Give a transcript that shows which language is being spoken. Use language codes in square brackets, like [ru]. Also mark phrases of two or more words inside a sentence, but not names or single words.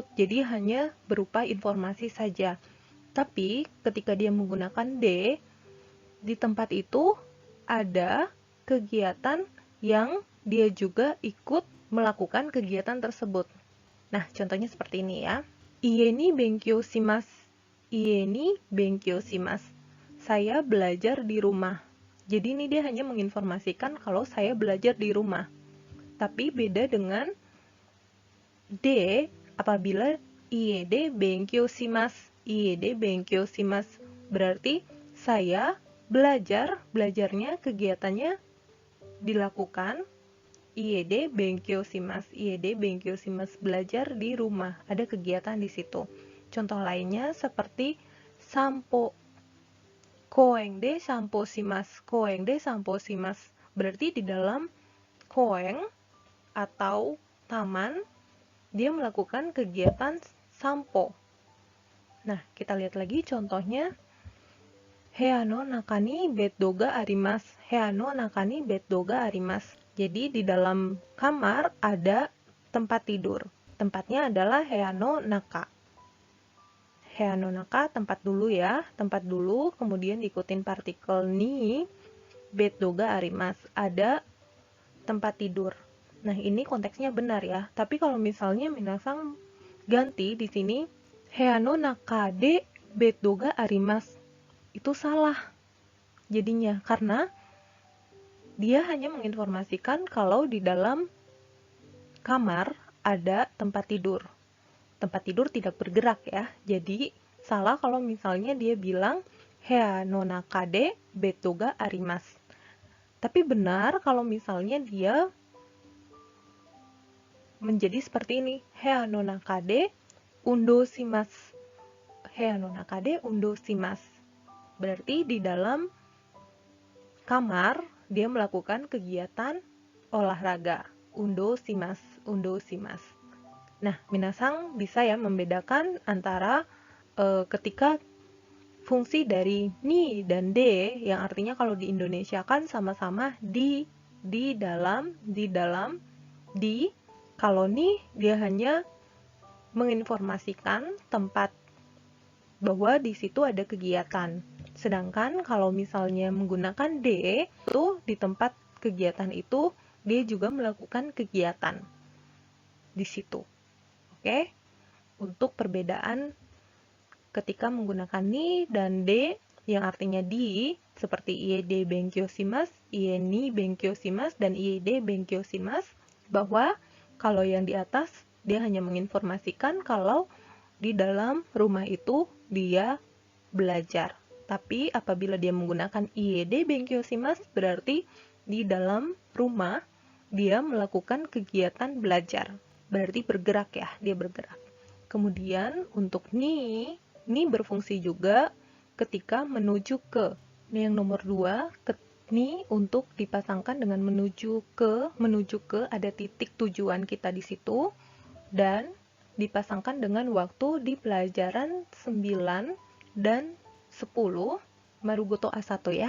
[id] Jadi hanya berupa informasi saja. Tapi ketika dia menggunakan de, di tempat itu ada kegiatan yang dia juga ikut melakukan kegiatan tersebut. Nah, contohnya seperti ini ya. [ja] 家に勉強します. 家に勉強します. [id] Saya belajar di rumah. Jadi ini dia hanya menginformasikan kalau saya belajar di rumah. Tapi beda dengan de apabila [ja] 家で勉強します. 家で勉強します. [id] Berarti saya belajarnya kegiatannya dilakukan. [ja] 家で勉強します. 家で勉強します, [id] belajar di rumah. Ada kegiatan di situ. Contoh lainnya seperti sampo. [ja] 公園で散歩します。公園で散歩します. [id] Berarti di dalam koeng atau taman dia melakukan kegiatan sampo. Nah, kita lihat lagi contohnya. [ja] 部屋の中にベッドがあります. 部屋の中にベッドがあります. [id] Jadi di dalam kamar ada tempat tidur. Tempatnya adalah [ja] 部屋の中。部屋の中, [id] tempat dulu ya. Tempat dulu, kemudian diikutin partikel ni. [ja] ベッドがあります. [id] Ada tempat tidur. Nah, ini konteksnya benar ya. Tapi kalau misalnya minasang ganti di sini, [ja] 部屋の中でベッドがあります. [id] Itu salah jadinya, karena dia hanya menginformasikan kalau di dalam kamar ada tempat tidur. Tempat tidur tidak bergerak ya. Jadi salah kalau misalnya dia bilang [ja] 部屋の中でベッドがあります. [id] Tapi benar kalau misalnya dia menjadi seperti ini. [ja] 部屋の中で運動します. 部屋の中で運動します. [id] Berarti di dalam kamar dia melakukan kegiatan olahraga. [ja] 運動します、運動します. [id] Nah, minasang bisa ya membedakan antara ketika fungsi dari ni dan de, yang artinya kalau di Indonesia kan sama-sama di dalam, di. Kalau ni dia hanya menginformasikan tempat bahwa di situ ada kegiatan. Sedangkan kalau misalnya menggunakan de, itu di tempat kegiatan itu dia juga melakukan kegiatan di situ. Oke? Untuk perbedaan ketika menggunakan ni dan de yang artinya di, seperti [ja] 家で勉強します, 家に勉強します, [id] dan [ja] 家で勉強します, [id] bahwa kalau yang di atas dia hanya menginformasikan kalau di dalam rumah itu dia belajar. Tapi apabila dia menggunakan [ja] 家で勉強します, [id] berarti di dalam rumah dia melakukan kegiatan belajar. Berarti bergerak ya, dia bergerak. Kemudian untuk ni berfungsi juga ketika menuju ke. Ini yang nomor 2, ni untuk dipasangkan dengan menuju ke ada titik tujuan kita di situ, dan dipasangkan dengan waktu di pelajaran 9 dan 10 Marugoto A1 ya.